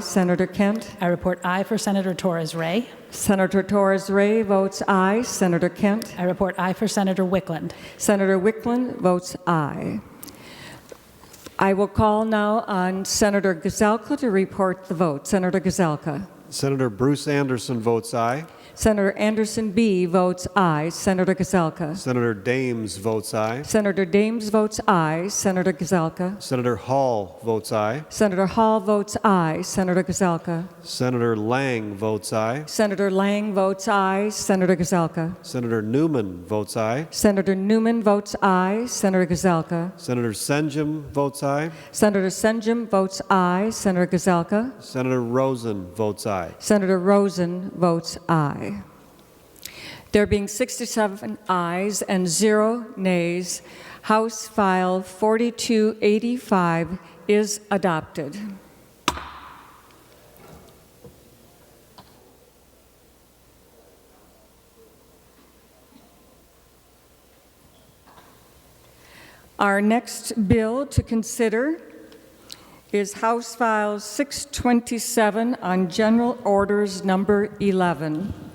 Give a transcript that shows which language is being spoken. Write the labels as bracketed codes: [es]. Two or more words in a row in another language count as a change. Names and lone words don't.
[en] Senator Kent. I report aye for Senator Torres Ray. Senator Torres Ray votes aye. Senator Kent. I report aye for Senator Wickland. Senator Wickland votes aye. I will call now on Senator Gazelka to report the vote. Senator Gazelka. Senator Bruce Anderson votes aye. Senator Anderson B. votes aye. Senator Gazelka. Senator Dames votes aye. Senator Dames votes aye. Senator Gazelka. Senator Hall votes aye. Senator Hall votes aye. Senator Gazelka. Senator Lang votes aye. Senator Lang votes aye. Senator Gazelka. Senator Newman votes aye. Senator Newman votes aye. Senator Gazelka. Senator Senjum votes aye. Senator Senjum votes aye. Senator Gazelka. Senator Rosen votes aye. Senator Rosen votes aye. There being 67 ayes and 0 nays, House File 4285 is adopted. Our next bill to consider is House File 627 on General Orders Number 11.